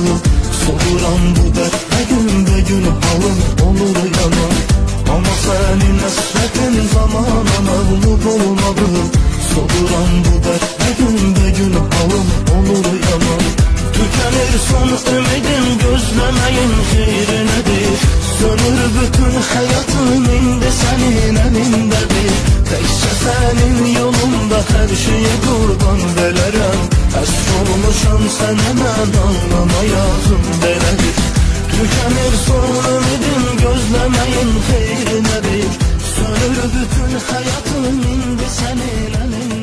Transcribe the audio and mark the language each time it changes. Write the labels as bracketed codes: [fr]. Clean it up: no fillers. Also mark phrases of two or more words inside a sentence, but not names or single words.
[az] Soluram bu dərdlə günbəgün halım olur yaman. Amma sənin əsrətin zamana məğlub olmadı. Soluram bu dərdlə günbəgün halım olur yaman. [tr] Tükenir son ümidim, gözlemeyin xeyri nedir? Sönür bütün hayatım, indi senin elindedir. Tekse senin yolunda her şeye kurban vererem. [az] Əsr olmuşam sənə mən anlama yazım belədir. [tr] Tükenir son ümidim, gözlemeyin xeyri nedir? Sönür bütün hayatım, indi senin elindedir.